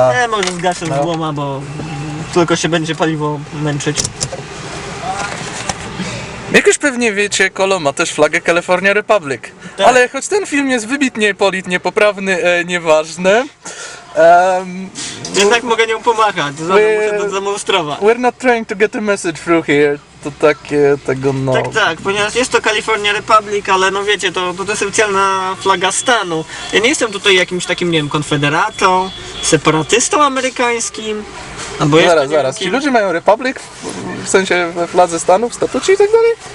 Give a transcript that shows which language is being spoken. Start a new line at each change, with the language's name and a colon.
Polish: Może zgaszę z złoma, bo tylko się będzie paliwo męczyć. Jak już pewnie wiecie, Kolo ma też flagę California Republic. Tak. Ale choć ten film jest wybitnie politnie poprawny, nieważne. Jednak mogę nią pomachać, muszę to zademonstrować.
English: We're not trying to get a message through here.
Polish: To takie tego no. Tak, ponieważ jest to California Republic, ale no wiecie, to jest oficjalna flaga stanu. Ja nie jestem tutaj jakimś takim, nie wiem, konfederatą, separatystą amerykańskim. Albo Zaraz. Ci ludzie mają Republic w sensie we fladze Stanów, w statucie i tak dalej?